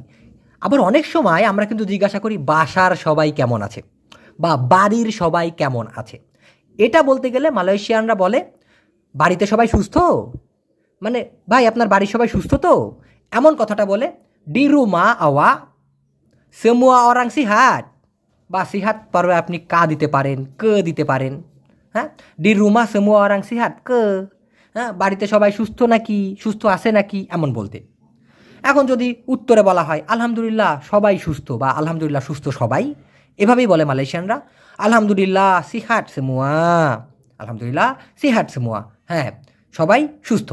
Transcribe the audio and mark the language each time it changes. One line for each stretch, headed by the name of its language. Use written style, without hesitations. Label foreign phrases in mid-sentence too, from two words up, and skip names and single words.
Bangla: আবার অনেক সময় আমরা কিন্তু জিজ্ঞাসা করি বাসার সবাই কেমন আছে বা বাড়ির সবাই কেমন আছে। এটা বলতে গেলে মালয়েশিয়ানরা বলে বাড়িতে সবাই সুস্থ, মানে ভাই আপনার বাড়ির সবাই সুস্থ তো, এমন কথাটা বলে
Malay: di rumah awak semua orang sihat,
Bangla: বা সিহাত পারবে আপনি কা দিতে পারেন, কে দিতে পারেন, হ্যাঁ
Malay: di rumah semua orang sihat ke,
Bangla: হ্যাঁ বাড়িতে সবাই সুস্থ নাকি, সুস্থ আছে নাকি, এমন বলতে। এখন যদি উত্তরে বলা হয় আলহামদুলিল্লাহ সবাই সুস্থ বা আলহামদুলিল্লাহ সুস্থ সবাই, এভাবেই বলে মালয়েশিয়ানরা,
Malay: alhamdulillah sihat semua, alhamdulillah sihat semua,
Bangla: হ্যাঁ সবাই সুস্থ।